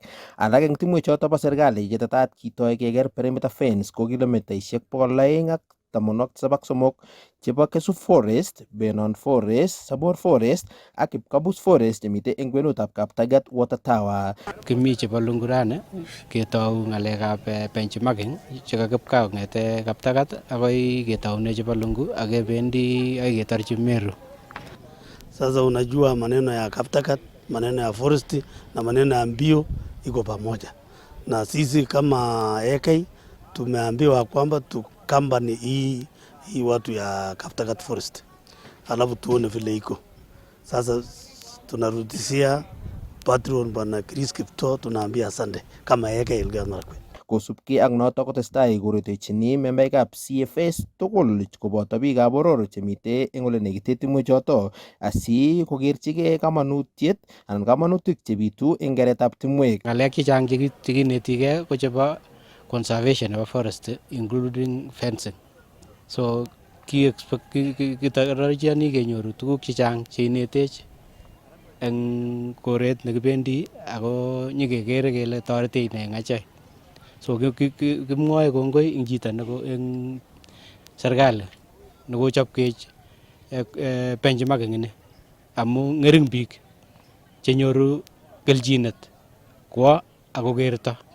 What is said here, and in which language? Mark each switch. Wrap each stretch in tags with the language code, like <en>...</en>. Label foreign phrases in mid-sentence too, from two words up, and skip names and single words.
<kln>Alak eng timwechoto bo serikali chetetat kitoi keker</kln> <en>perimeter fence</en> <kln>ko kilomitaisiek 213 chebo Kesu Forest, Benon Forest, Sabor Forest ak Kipkabus Forest chemite eng kwenutab Kaptagat Water Tower. Kimi chebo Lungurani ketou ng'alekab benchmarking chekakipkaa kong'ete Kaptagat akoi ketoune chebo Lungu ak kebendi akoi ketorchi Meru.</kln> <sw>Sasa unajua maneno ya Kaptagat, maneno ya forest na maneno ya mbio iko pamoja, na sisi kama AK tumeambiwa kwamba tukambani hii watu ya Kaptagat Forest, alafu tuone vile iko sasa. Tunarudisia patron bana Chris Kipto, tunaambia asante kama AK Elgeyo Marakwet.</sw> <kln>Kosubkei ak noto kotestai korutechini membaikab CFS tugul koboto biikab boror chemite eng ole nekite timwechoto asi kokerchigei kamanutiet anan kamanutik chebitu eng keretab timwek. Ng'alek chechang chekinetigei ko chebo conservation nebo forest</kln> <en>including fencing.</en> <kln>So kitarajani kenyoru tuguk chechang cheinetech eng koret nekibendi ako nyikekere kele toretech ne eng achek. So kimwoe kongoi eng chito neko eng serikali nekochopkech benchmarking ini amu ng'ering biik chenyoru kelchinet kwo akokerto.</kln>